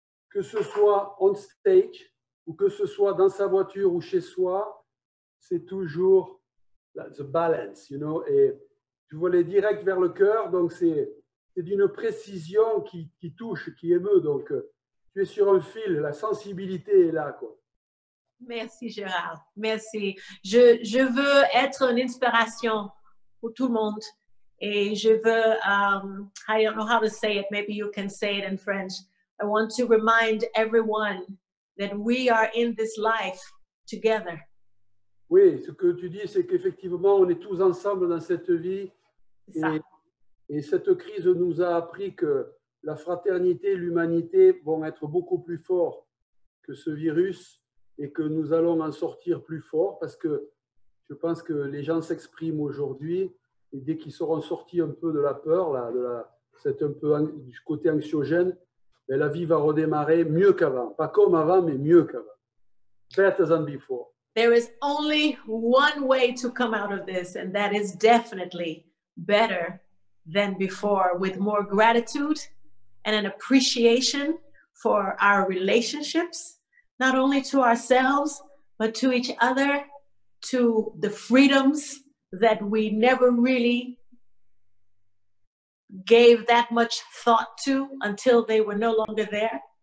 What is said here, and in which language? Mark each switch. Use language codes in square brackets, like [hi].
[fr] que ce soit [en] on stage [fr] ou que ce soit dans sa voiture ou chez soi, c'est toujours [en] the balance, you know, [fr] et tu vois les directs vers le cœur, donc c'est d'une précision qui touche, qui émeut, donc tu es sur un fil, la sensibilité est là, quoi. Merci Gérard, merci. Je veux être une inspiration pour tout le monde et je veux, [en] I don't know how to say it, maybe you can say it in French. I want to remind everyone that we are in this life together. [fr] Oui, ce que tu dis, c'est qu'effectivement, on est tous ensemble dans cette vie et cette crise nous a appris que la fraternité, l'humanité vont être beaucoup plus forts que ce virus et que nous allons en sortir plus forts parce que je pense que les gens s'expriment aujourd'hui et dès qu'ils seront sortis un peu de la peur, c'est un peu du côté anxiogène, mais la vie va redémarrer mieux qu'avant. Pas comme avant, mais mieux qu'avant. [en] Better than before. There is only one way to come out of this, and that is definitely better than before, with more gratitude and an appreciation for our relationships, not only to ourselves, but to each other, to the freedoms that we never really gave that much thought to until they were no longer there.